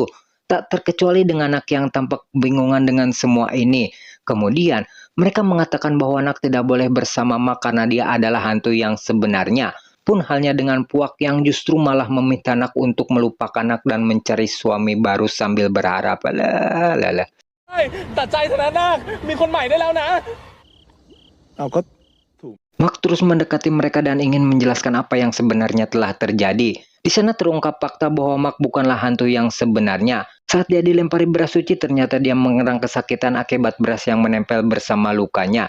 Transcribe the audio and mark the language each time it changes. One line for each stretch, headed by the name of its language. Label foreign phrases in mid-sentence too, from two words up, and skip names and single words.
Indonesian: Tak terkecuali dengan Nak yang tampak kebingungan dengan semua ini. Kemudian, mereka mengatakan bahwa Nak tidak boleh bersama Mak karena dia adalah hantu yang sebenarnya. Pun halnya dengan Puak yang justru malah meminta Nak untuk melupakan Nak dan mencari suami baru sambil berharap. Lalalala.
Thai: ตัดใจเถอะนะนาคมีคนใหม่ได้แล้วนะ
Indonesian: Mak terus mendekati mereka dan ingin menjelaskan apa yang sebenarnya telah terjadi. Di sana terungkap fakta bahwa Mak bukanlah hantu yang sebenarnya. Saat dia dilempari beras suci, ternyata dia mengerang kesakitan akibat beras yang menempel bersama lukanya.